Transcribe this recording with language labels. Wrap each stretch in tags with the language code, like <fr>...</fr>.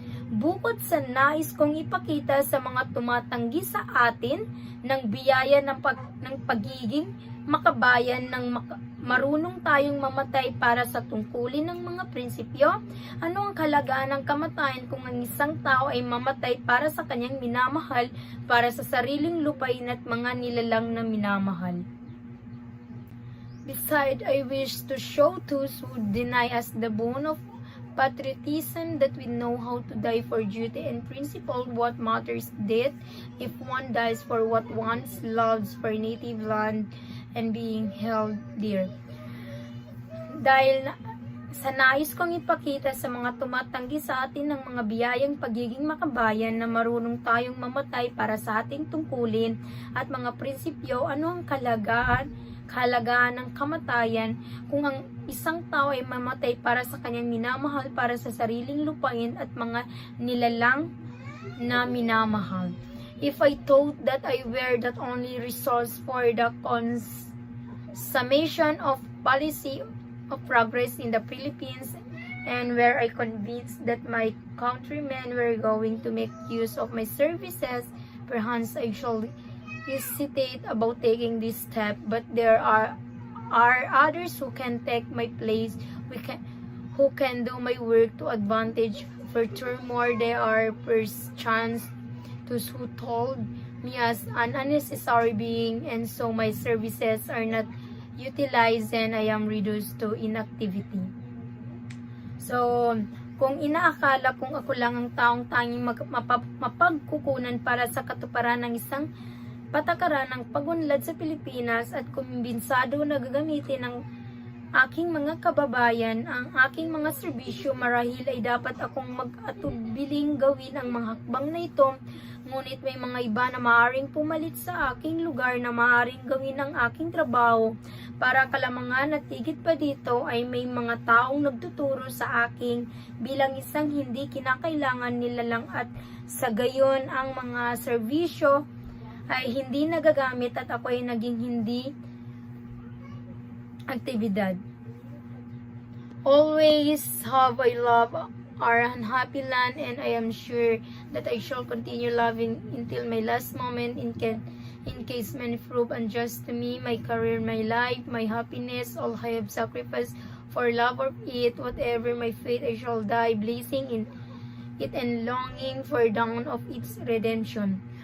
<tl>Bukod sa nais kong ipakita sa mga tumatanggi sa atin ng biyaya ng pagiging makabayan ng marunong tayong mamatay para sa tungkulin ng mga prinsipyo, ano ang kahalagaan ng kamatayan kung ang isang tao ay mamatay para sa kanyang minamahal, para sa sariling lupain at mga nilalang na minamahal?</tl> <en>Besides, I wish to show those who deny us the bone of patriotism that we know how to die for duty and principle. What matters death if one dies for what one loves, for native land and being held dear.</en> <tl>Dahil sa nais kong ipakita sa mga tumatanggi sa atin ng mga biyayang pagiging makabayan na marunong tayong mamatay para sa ating tungkulin at mga prinsipyo, ano ang kahalagaan ng kamatayan kung ang isang tao ay mamatay para sa kanyang minamahal, para sa sariling lupain at mga nilalang na minamahal.</tl> <en>If I thought that I were that only resource for the consummation of policy of progress in the Philippines, and where I convinced that my countrymen were going to make use of my services, perhaps I shall hesitate about taking this step, but there are others who can take my place, who can do my work to advantage. Furthermore, there are perchance those who told me as an unnecessary being, and so my services are not utilized and I am reduced to inactivity.</en> <tl>So, kung inaakala kong ako lang ang taong tanging mapagkukunan para sa katuparan ng isang patakaran ng pagunlad sa Pilipinas at kumbinsado na gagamitin ng aking mga kababayan ang aking mga serbisyo, marahil ay dapat akong mag-atubiling gawin ang mga hakbang na ito. Ngunit may mga iba na maaaring pumalit sa aking lugar na maaaring gawin ang aking trabaho. Para kalamangan at higit pa dito ay may mga taong nagtuturo sa akin bilang isang hindi kinakailangan nila lang, at sa gayon ang mga serbisyo ay hindi nagagamit at ako ay naging hindi aktibidad.</tl> <en>Always have I loved our unhappy land, and I am sure that I shall continue loving until my last moment, in case many prove unjust to me, my career, my life, my happiness, all I have sacrificed for love of it, whatever my fate, I shall die blessing in it and longing for dawn of its redemption.</en>